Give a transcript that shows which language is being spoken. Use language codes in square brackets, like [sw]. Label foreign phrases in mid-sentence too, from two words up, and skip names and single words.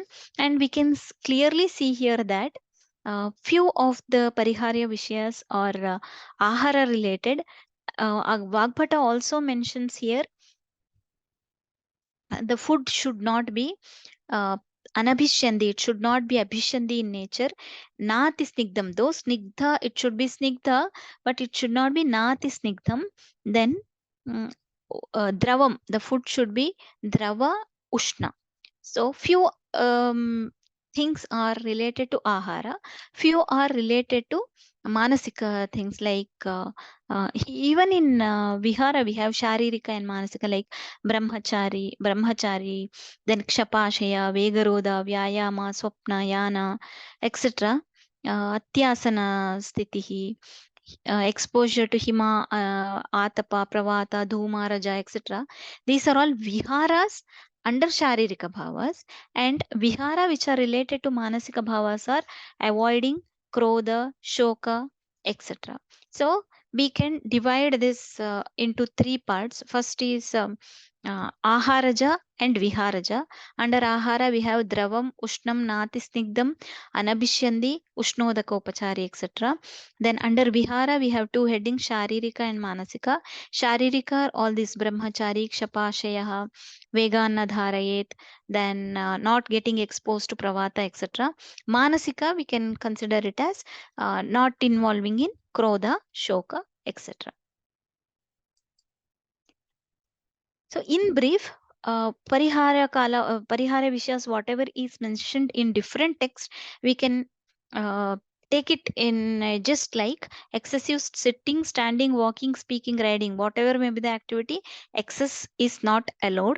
[en] And we can clearly see here that few of the [sa] Pariharya Vishayas [en] are Ahara related. Vagbhata also mentions here the food should not be uh, anabhishyandi. It should not be abhishyandi in nature. [sa] Nati snigdham. [en] Though snigdha, it should be snigdha, but it should not be [sa] nati snigdham. [en] Then mm, dravam. The food should be [sa] drava ushna. [en] So few things are related to ahara. Few are related to manasika things like even in vihara we have sharirika and manasika like brahmachari, then [sa] kshapashaya, vegaroda, vyayama, swapna, yana, [en] etc. [sa] Atyasana stitihi, [en] exposure to hima, [sa] atapa, pravata, dhuma, raja, [en] etc. These are all viharas under sharirika bhavas, and vihara which are related to manasika bhavas are avoiding [sa] krodha, shoka, [en] etc. So we can divide this into three parts. First is aharaja and viharaja. Under ahara we have [sa] dravam, ushnam, nati, snigdham, anabhishyandi, ushnodakopachari, [en] etc. Then under vihara we have two headings, sharirika and manasika. Sharirika are all these brahmachari, [sa] kshapashayaha, veganna dharayet, [en] then not getting exposed to pravata, etc. Manasika we can consider it as not involving in [sa] krodha, shoka, [en] etc. So, in brief, [sa] Parihara Vishas, [en] whatever is mentioned in different texts, we can uh, take it in just like excessive sitting, standing, walking, speaking, riding, whatever may be the activity, excess is not allowed.